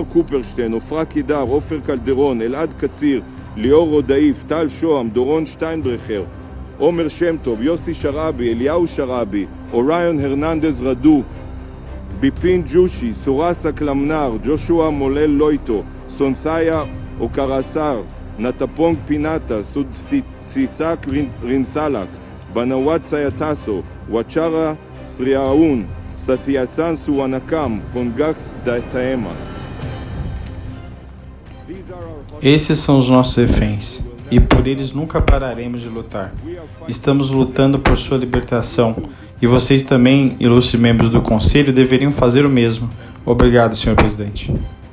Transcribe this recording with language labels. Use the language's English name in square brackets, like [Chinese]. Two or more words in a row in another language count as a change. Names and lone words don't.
[Portuguese] קופרשטיין, עופרה קידר, עופר קלדרון, אלעד קציר, ליאור רודאיף, טל שוהם, דורון שטיינברכר, עומר שם טוב, יוסי שרעבי, אליהו שרעבי, אוריון הרננדז רדו, ביפין ג'ושי, סורסה קלמנר, ג'ושוע מולל לויטו, סונסאיה אוקרסר, נטפונג פינטה, סודסיסק רינסלק, בנוואט סייטסו, וואצ'רה סריאון, ססיאסן סואנקם, פונגקס דאטאמה. Esses são os nossos reféns, e por eles nunca pararemos de lutar. Estamos lutando por sua libertação, e vocês também, ilustres membros do Conselho, deveriam fazer o mesmo. Obrigado, Sr. Presidente.